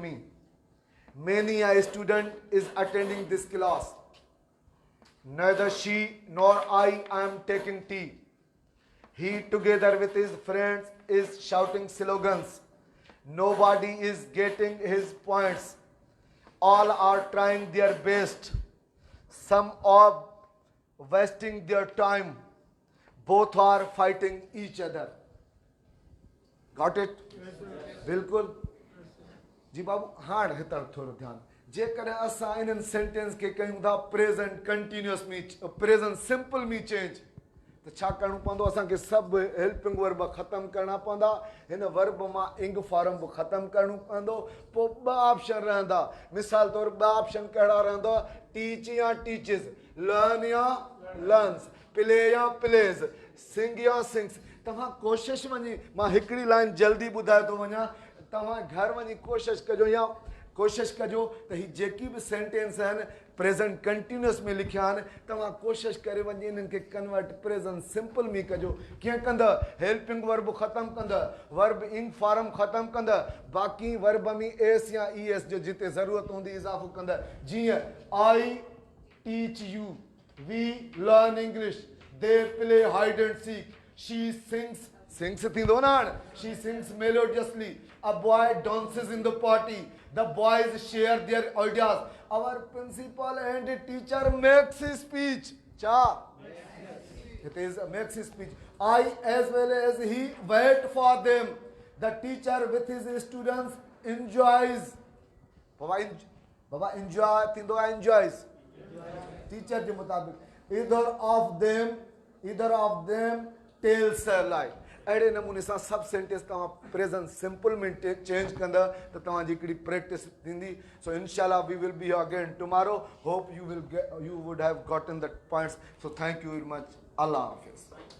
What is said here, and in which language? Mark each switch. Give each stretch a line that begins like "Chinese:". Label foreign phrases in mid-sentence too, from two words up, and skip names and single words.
English: me, many a student is attending this class, neither she nor I am taking tea, he together with his friends is shouting slogans, nobody is getting his points, all are trying their best, some are wasting their time, both are fighting each other. Got it?
Sindhi: बिल्कुल जी बाबू। हाणे हितां थोरो ध्यानु, जेकॾहिं असां इन्हनि सेंटेंस खे कयूं था
English: present continuous
Sindhi: में,
English: present simple
Sindhi: में चेंज, त छा करिणो पवंदो? असांखे सभु
English: helping verb
Sindhi: ख़तमु करणा पवंदा। हिन वर्ब मां
English: ing form
Sindhi: बि ख़तमु करिणो पवंदो। पोइ ॿ ऑप्शन रहंदा। मिसाल तौरु ॿ ऑप्शन कहिड़ा रहंदा?
English: teach या teaches, learn या learns, play या plays, sing या sings।
Sindhi: तव्हां कोशिशि वञी, मां हिकिड़ी लाइन जल्दी ॿुधाए थो वञा, तव्हां घर वञी कोशिशि कजो त ही जेकी बि सेंटेंस आहिनि
English: present continuous
Sindhi: में लिखिया आहिनि तव्हां कोशिशि करे वञी इन्हनि खे कन्वर्ट
English: present simple
Sindhi: में कजो कीअं कंदा
English: helping verb
Sindhi: ख़तमु कंदा
English: verb ing form
Sindhi: ख़तमु कंदा बाक़ी वर्ब में एस या ई एस जो जिते ज़रूरत हूंदी इज़ाफ़ो कंदा जीअं
English: I teach you we learn English they play hide and seek she sings
Sindhi: थींदो न हाणे
English: she sings melodiously a boy dances in the party the boys share their ideas our principal and teacher makes his speech cha it is makes his speech I as well as he wait for them the teacher with his students enjoys baba enjoy
Sindhi: थींदो आहे
English: enjoys teacher
Sindhi: जे मुताबिक़
English: either of them tells a lie
Sindhi: अड़े नमूने सां सब सेंटेंस तव्हां
English: present simple
Sindhi: में चेंज कंदा त तव्हांजी हिकिड़ी प्रैक्टिस थींदी
English: so इंशाल्लाह we will be again tomorrow hope you would have gotten the points so thank you very much
Arabic: الله حافظ